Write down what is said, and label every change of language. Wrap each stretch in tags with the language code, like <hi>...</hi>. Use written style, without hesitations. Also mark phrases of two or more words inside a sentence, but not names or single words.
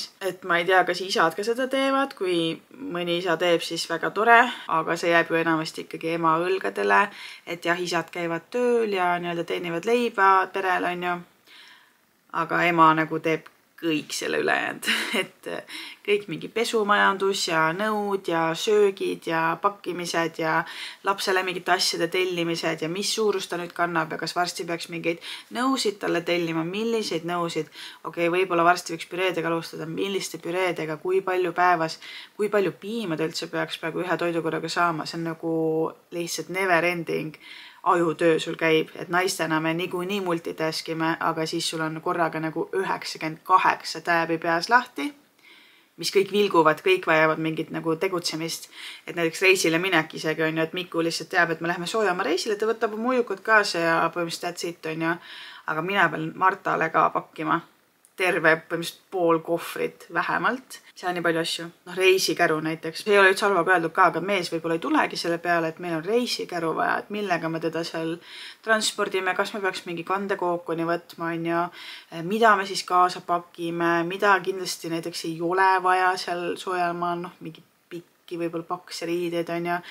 <et>Et ma ei tea, kas isad ka seda teevad, kui mõni isa teeb, siis väga tore, aga see jääb ju enamasti ikkagi ema õlgadele, et jah, isad käivad tööl ja nii-öelda teenivad leiba perel on ju, aga ema nagu teeb kõik selle ülejäänud, et kõik mingi pesumajandus ja nõud ja söögid ja pakkimised ja lapsele mingite asjade tellimised ja mis suurust ta nüüd kannab ja kas varsti peaks mingeid nõusid talle tellima, milliseid nõusid. Okei, võib-olla varsti võiks püreedega alustada, milliste püreedega, kui palju päevas, kui palju piima ta üldse peaks praegu ühe toidukorraga saama, see on nagu lihtsalt</et> <en>never ending</en> <et>ajutöö sul käib, et naistena me niikuinii multitaskime, aga siis sul on korraga nagu 98 tääbi peas lahti, mis kõik vilguvad, kõik vajavad mingit nagu tegutsemist. Et näiteks reisile minek isegi on ju, et Miku lihtsalt teab, et me läheme soojama reisile, ta võtab oma ujukad kaasa ja põhimõtteliselt</et> <en>that's it</en> <et>on ju, aga mina pean Martale ka pakkima terve põhimõtteliselt pool kohvrit vähemalt. Seal on nii palju asju. Reisikäru näiteks. See ei ole üldse halvaga öeldud ka, aga mees võib-olla ei tulegi selle peale, et meil on reisikäru vaja, et millega me teda seal transpordime, kas me peaks mingi kandekookoni võtma, on ju, mida me siis kaasa pakime, mida kindlasti näiteks ei ole vaja seal soojamaal, mingi pikki, võib-olla pakse riideid, on ju.</et>